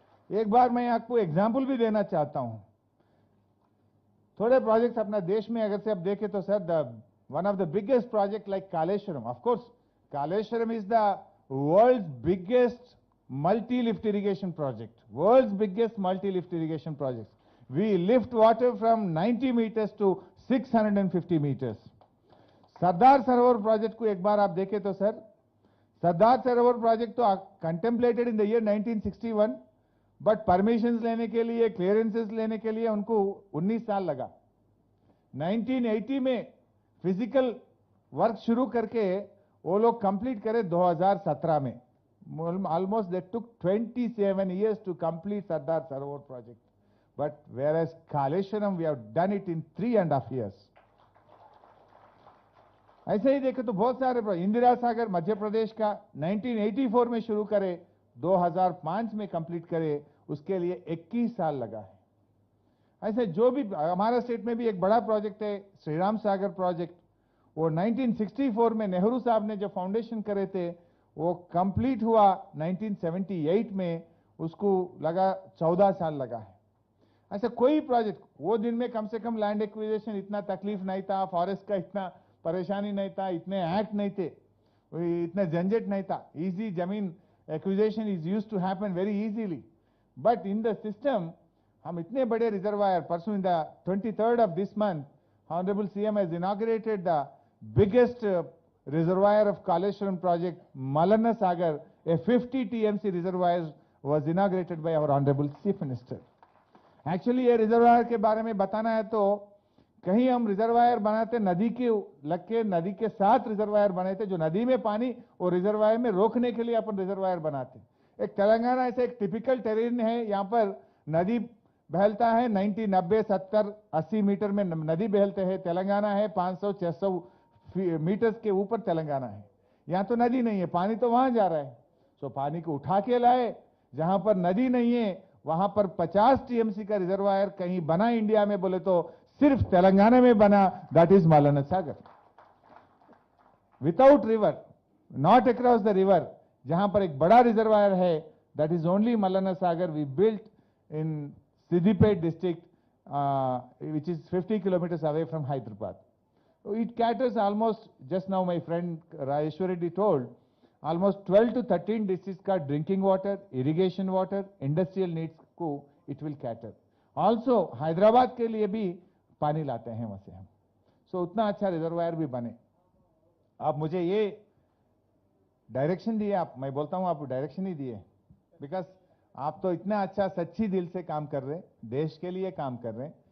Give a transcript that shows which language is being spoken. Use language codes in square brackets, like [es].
[hi] एक बार मैं आपको एग्जाम्पल भी देना चाहता हूं। थोड़े प्रोजेक्ट्स अपना देश में अगर से आप देखें तो sir, [en] One of the biggest project like Kaleshwaram, of course Kaleshwaram is the world's biggest multi-lift irrigation project, world's biggest multi-lift irrigation project. We lift water from 90 meters to 650 meters. [hi] Sardar Sarovar project को एक बार आप देखें तो सर, सरदार सरोवर प्रोजेक्ट तो [en] contemplated in the year 1961, [hi] but permissions लेने के लिए, clearances लेने के लिए उनको 19 साल लगा। 1980 में फिजिकल वर्क शुरू करके वो लोग कंप्लीट करे 2017 में। [en] Almost they took 27 years to complete Sardar Sarovar project. But whereas Kaleshwaram, we have done it in 3.5 years. [hi] ऐसे ही देखे तो बहुत सारे इंदिरा सागर मध्य प्रदेश का 1984 में शुरू करे, 2005 में कंप्लीट करे, उसके लिए 21 साल लगा है। ऐसे जो भी हमारा स्टेट में भी एक बड़ा प्रोजेक्ट है श्री राम सागर प्रोजेक्ट, वो 1964 में नेहरू साहब ने जो फाउंडेशन करे थे वो कंप्लीट हुआ 1978 में, उसको लगा 14 साल लगा है। ऐसा कोई प्रोजेक्ट वो दिन में कम से कम लैंड एक्विजिशन इतना तकलीफ नहीं था, फॉरेस्ट का इतना परेशानी नहीं था, इतने एक्ट नहीं थे, इतना झंझट नहीं था, इजी जमीन acquisition [en] Is used to happen very easily. But in the system [hi] हम इतने बड़े रिजर्वायर, परसों [en] In the 23rd of this month Honorable CM has inaugurated the biggest reservoir of Kaleshwaram project, Malana Sagar, a 50 TMC reservoir was inaugurated by our Honorable Chief Minister. [hi] Actually ये reservoir के बारे में बताना है तो कहीं हम रिजर्वायर बनाते नदी के लग के, नदी के साथ रिजर्वायर बने थे, जो नदी में पानी और रिजर्वायर में रोकने के लिए अपन रिजर्वायर बनाते। एक तेलंगाना ऐसे एक टिपिकल टेरेन है, यहाँ पर नदी बहलता है 90, 90, 70, 80 मीटर में नदी बहलते हैं। तेलंगाना है 500, 600 मीटर्स के ऊपर तेलंगाना है। यहाँ तो नदी नहीं है, पानी तो वहां जा रहा है। सो पानी को उठा के लाए, जहां पर नदी नहीं है वहां पर 50 टीएमसी का रिजर्वायर कहीं बना इंडिया में बोले तो सिर्फ तेलंगाना में बना, [en] That is Malana Sagar. Without river, not across the river, [hi] जहां पर एक बड़ा रिजर्वायर है, [en] That is only Malana Sagar we built in Siddipet district, which is 50 kilometers away from Hyderabad. So it caters almost, just now my friend Rajeshwar Reddy told, almost 12 to 13 districts का drinking water, irrigation water, industrial needs को it will cater. [hi] Also Hyderabad के लिए भी पानी लाते हैं वहां से हम। So उतना अच्छा रिजर्वायर भी बने। आप मुझे ये डायरेक्शन दिए, आप, मैं बोलता हूं आप डायरेक्शन ही दिए, बिकॉज आप तो इतना अच्छा सच्ची दिल से काम कर रहे हैं, देश के लिए काम कर रहे हैं।